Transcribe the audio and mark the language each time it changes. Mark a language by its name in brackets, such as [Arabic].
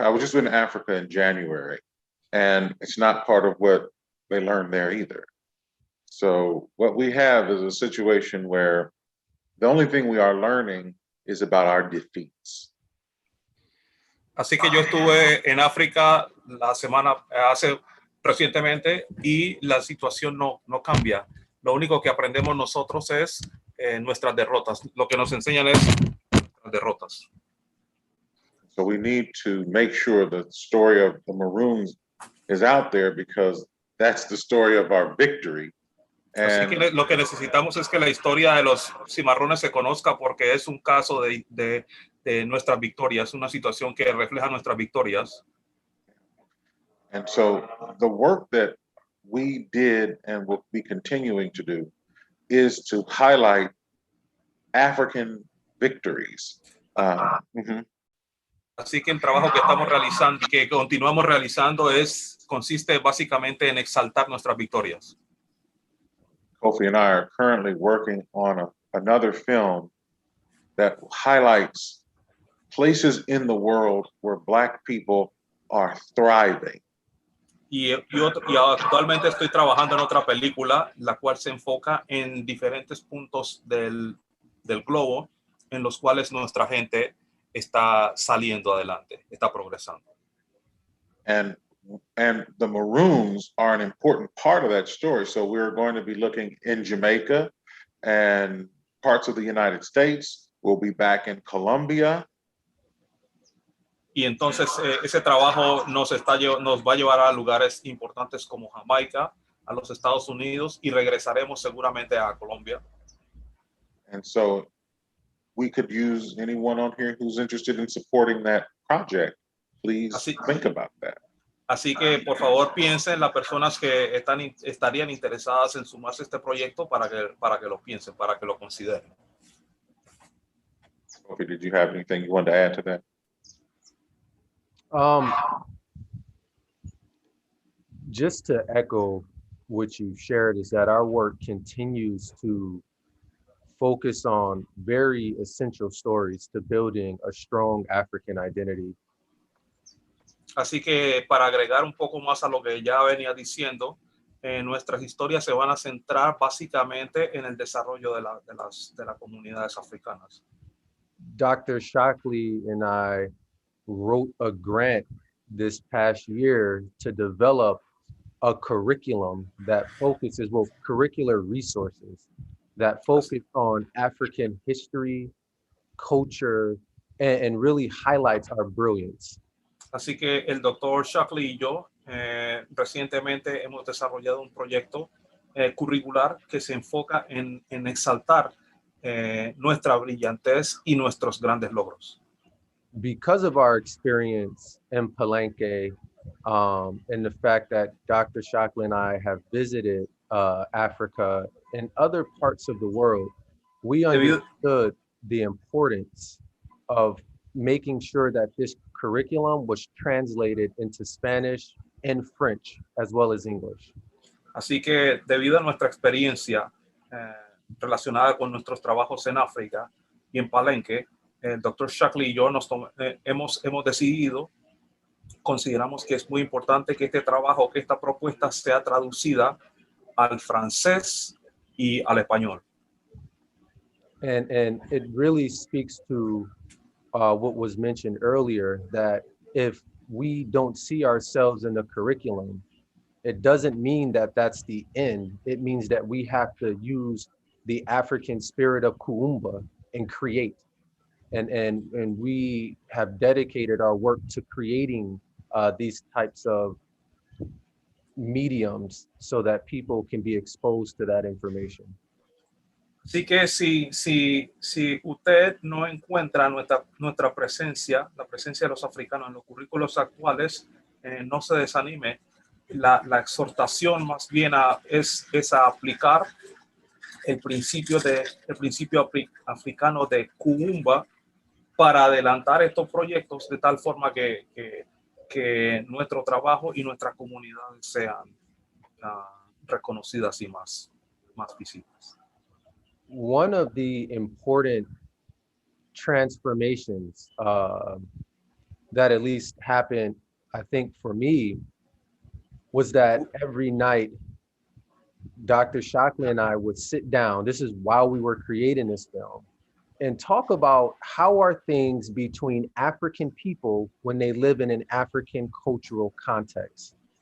[English] I was just in Africa in January, and it's not part of what they learned there either. So what we have is a situation where the only thing we are learning is about our defeats. [Spanish] Así que yo estuve en África hace recientemente y la situación no cambia. Lo único que aprendemos nosotros es nuestras derrotas. Lo que nos enseñan es nuestras derrotas. [English] So we need to make sure the story of the Maroons is out there because that's the story of our victory. [Spanish] Así que lo que necesitamos es que la historia de los cimarrones se conozca porque es un caso de nuestras victorias, una situación que refleja nuestras victorias. [English] And so the work that we did and will be continuing to do is to highlight African victories. [Spanish] Así que el trabajo que estamos realizando y que continuamos realizando consiste básicamente en exaltar nuestras victorias. [English] Kofi and I are currently working on another film that highlights places in the world where Black people are thriving. [Spanish] Y actualmente estoy trabajando en otra película, la cual se enfoca en diferentes puntos del globo en los cuales nuestra gente está saliendo adelante, está progresando. [English] And the Maroons are an important part of that story. So we're going to be looking in Jamaica and parts of the United States. We'll be back in Colombia. [Spanish] Y entonces ese trabajo nos va a llevar a lugares importantes como Jamaica, a los Estados Unidos, y regresaremos seguramente a Colombia. [English] And so we could use anyone on here who's interested in supporting that project. Please think about that. [Spanish] Así que por favor piensen las personas que estarían interesadas en sumarse a este proyecto para que lo piensen, para que lo consideren. [English] Okay, did you have anything you wanted to add to that? Just to echo what you've shared is that our work continues to focus on very essential stories to building a strong African identity. [Spanish] Así que para agregar un poco más a lo que ya venía diciendo, nuestras historias se van a centrar básicamente en el desarrollo de las comunidades africanas. [English] Dr. Shockley and I wrote a grant this past year to develop a curriculum that focuses, well, curricular resources that focus on African history, culture, and really highlights our brilliance. [Spanish] Así que el doctor Shockley y yo recientemente hemos desarrollado un proyecto curricular que se enfoca en exaltar nuestra brillantez y nuestros grandes logros. [English] Because of our experience in Palenque and the fact that Dr. Shockley and I have visited Africa and other parts of the world, we understood the importance of making sure that this curriculum was translated into Spanish and French, as well as English. [Spanish] Así que debido a nuestra experiencia relacionada con nuestros trabajos en África y en Palenque, el doctor Shockley y yo hemos decidido, consideramos que es muy importante que este trabajo, que esta propuesta sea traducida al francés y al español. [English] And it really speaks to what was mentioned earlier, that if we don't see ourselves in the curriculum, it doesn't mean that that's the end. It means that we have to use the African spirit of Kuumba and create. And we have dedicated our work to creating these types of mediums so that people can be exposed to that information. [Spanish] Así que si usted no encuentra nuestra presencia, la presencia de los africanos en los currículos actuales, no se desanime. La exhortación más bien es a aplicar el principio africano de Kuumba para adelantar estos proyectos de tal forma que nuestro trabajo y nuestras comunidades sean reconocidas y más visibles. [English] One of the important transformations that at least happened, I think for me, was that every night Dr. Shockley and I would sit down, this is while we were creating this film, and talk about how are things between African people when they live in an African cultural context.